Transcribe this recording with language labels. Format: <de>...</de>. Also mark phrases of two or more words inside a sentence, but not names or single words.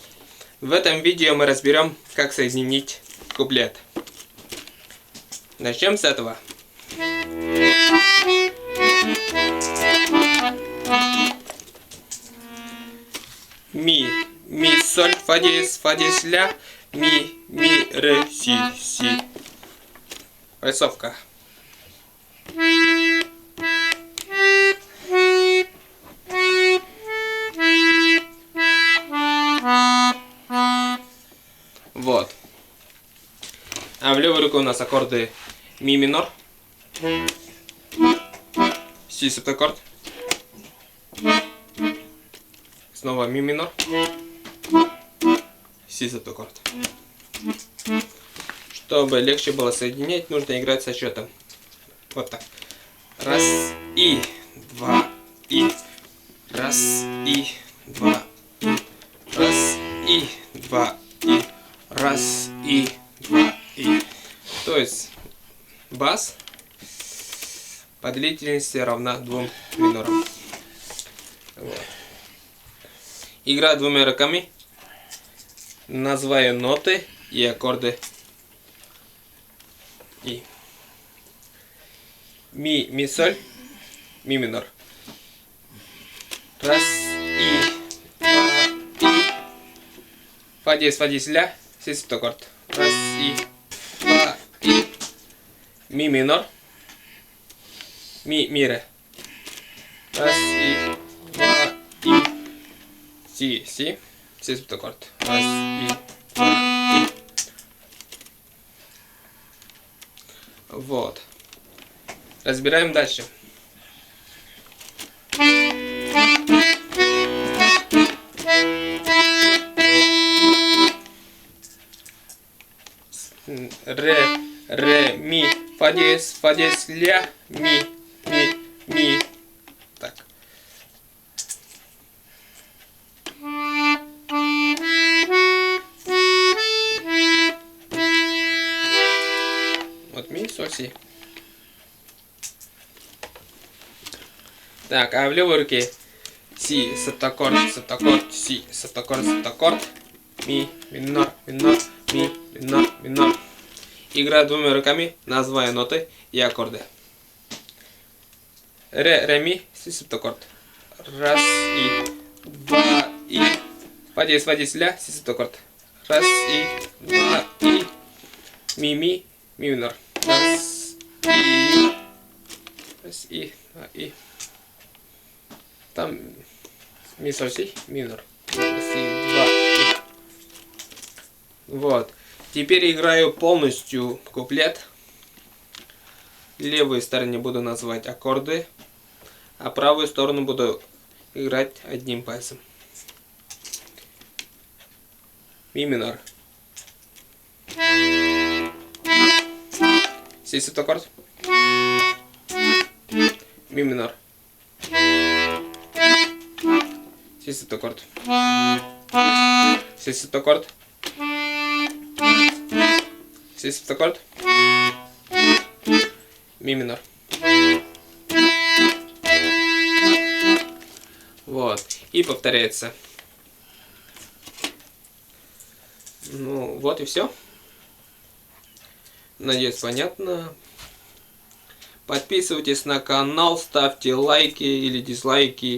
<ru>В этом видео мы разберем, как соединить куплет. Начнем с этого. Ми, соль, фа диез, ля, ми, ре, си. Рисовка. Вот. А в левой руке у нас аккорды ми минор, си септаккорд, снова ми минор, си септаккорд. Чтобы легче было соединять, нужно играть со счетом. Вот так. Раз и два и. Раз и два и. Раз и два и. Раз и два и. То есть бас по длительности равна 2 минорам. Вот. Игра двумя руками. Называю ноты и аккорды. И. Ми, соль, ми минор. Раз и два и. Фа диез, ля, си септаккорд. Раз и два и. Ми минор. Ми, ре. Раз и два и. Си септаккорд. Раз и два и. Вот. Разбираем дальше. Ре, ми, фа диез, ля, ми. Так. Вот ми, соль, си. Так, а в левой руке си септаккорд, си септаккорд, ми минор, ми минор. Играю двумя руками, называя ноты и аккорды. Ре, ми, си септаккорд. Раз и два и. Фа диез, ля, си септаккорд. Раз и два и. Ми минор. Раз и два и. Там ми, соль, си, минор. Раз и два и. Вот. Теперь играю полностью куплет. Левую сторону буду называть аккорды, а правую сторону буду играть одним пальцем. Ми минор. Си септаккорд. Ми минор. Си септаккорд. Си септаккорд. Си септаккорд. Ми минор. Вот. И повторяется. Ну, вот и все. Надеюсь, понятно. Подписывайтесь на канал, ставьте лайки или дизлайки.</ru>